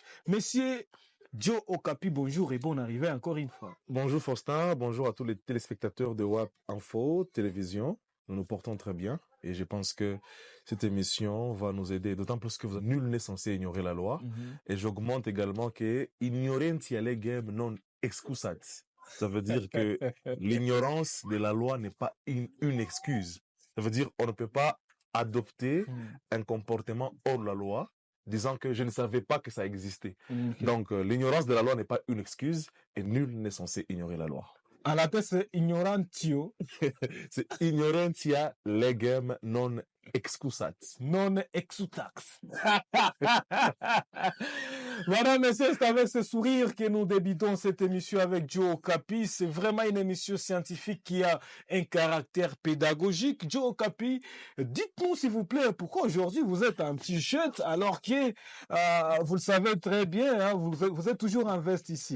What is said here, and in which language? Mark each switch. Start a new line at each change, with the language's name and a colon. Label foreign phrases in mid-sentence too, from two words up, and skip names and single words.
French: Monsieur Joe Okapi, bonjour et bonne arrivée encore une fois. Bonjour Faustin, bonjour à tous les téléspectateurs de WAP Info Télévision. Nous nous portons très bien et je pense que cette émission va nous aider, d'autant plus que nul n'est censé ignorer la loi. Et j'augmente également que
Latin: ignorantia legem non excusat.
French: Ça veut dire que l'ignorance de la loi n'est pas une excuse. Ça veut dire qu'on ne peut pas adopter un comportement hors la loi disant que je ne savais pas que ça existait. Donc, l'ignorance de la loi n'est pas une excuse et nul n'est censé ignorer la loi. À la tête, c'est ignorantio. C'est
Latin: ignorantia legem non excusat. Non exutax.
French: Madame, messieurs, c'est avec ce sourire que nous débutons cette émission avec Joe Okapi. C'est vraiment une émission scientifique qui a un caractère pédagogique. Joe Okapi, dites-nous s'il vous plaît, pourquoi aujourd'hui vous êtes en t-shirt alors que, vous le savez très bien, hein, vous êtes toujours en veste ici.